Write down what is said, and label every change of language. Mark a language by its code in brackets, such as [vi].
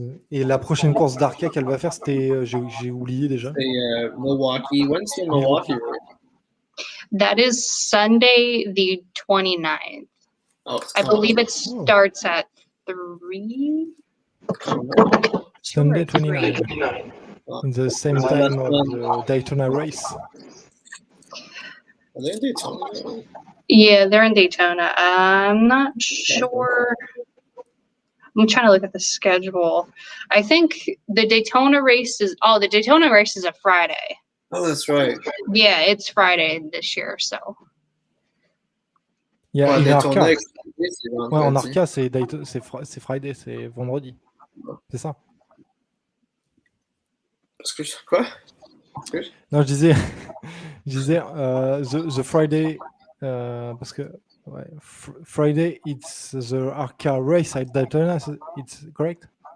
[fr] Et la prochaine course d'ARCA qu'elle va faire, c'était, j'ai oublié déjà. C'est Milwaukee. [en] When's the Milwaukee race? That is Sunday the 29th. Oh, I believe it starts at 3. Sunday 29th. The same time of the Daytona race. Are they in Daytona? Yeah, they're in Daytona. I'm not sure. I'm trying to look at the schedule. I think the Daytona race is a Friday. Oh, that's right. Yeah, it's Friday this year, so. Yeah, in ARCA. [fr] Ouais, en ARCA, c'est Friday, c'est vendredi. C'est ça. Quoi? Non, je disais [en] the Friday, [fr] parce que [en] Friday, it's the ARCA race at Daytona, it's correct?